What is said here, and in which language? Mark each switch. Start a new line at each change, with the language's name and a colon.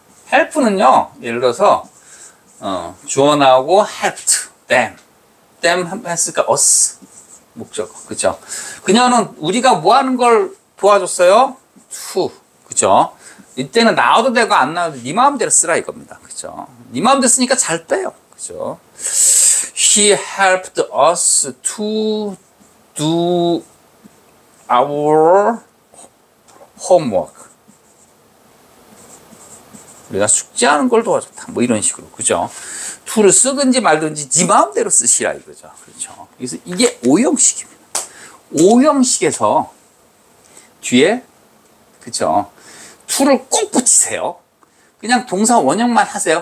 Korean: help는요 예를 들어서 주어 나오고
English: helped them
Korean: 했으니까 us 목적어 그죠? 그녀는 우리가 뭐 하는 걸 도와줬어요? to 그죠? 이때는 나와도 되고 안 나와도 네 마음대로 쓰라 이겁니다. 그죠? 네 마음대로 쓰니까 잘 빼요. 그죠?
English: He helped us to do our homework.
Korean: 우리가 숙제하는 걸 도와줬다. 뭐 이런 식으로. 그죠? to를 쓰든지 말든지 네 마음대로 쓰시라 이거죠. 그렇죠? 그래서 이게 오형식입니다. 오형식에서 뒤에 그죠? to를 꼭 붙이세요. 그냥 동사 원형만 하세요.